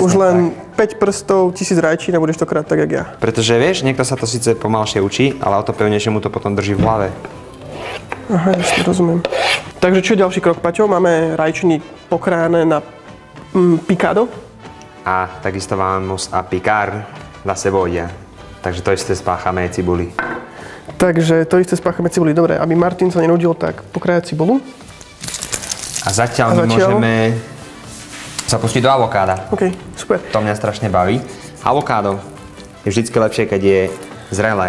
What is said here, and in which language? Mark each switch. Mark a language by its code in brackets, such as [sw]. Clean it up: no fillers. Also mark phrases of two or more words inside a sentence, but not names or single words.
[sk] už len tak. 5 prstov, 1000 rajčín a budeš to krát tak, jak ja. Pretože vieš, niekto sa to síce pomalšie učí, ale o to pevnejšie mu to potom drží v hlave. Aha, jasne, rozumiem. Takže čo je ďalší krok, Paťo? Máme rajčiny pokrájané na picado. A takisto [es] vamos a picar la cebolla. [sk] Takže to isté spáchame cibuli. Takže to isté spáchame cibuli. Dobre, aby Martin sa nenudil, tak pokrájať cibulu. A zatiaľ my môžeme sa pustiť do avokáda. OK, super. To mňa strašne baví. Avokádo je vždycky lepšie, keď je zrelé.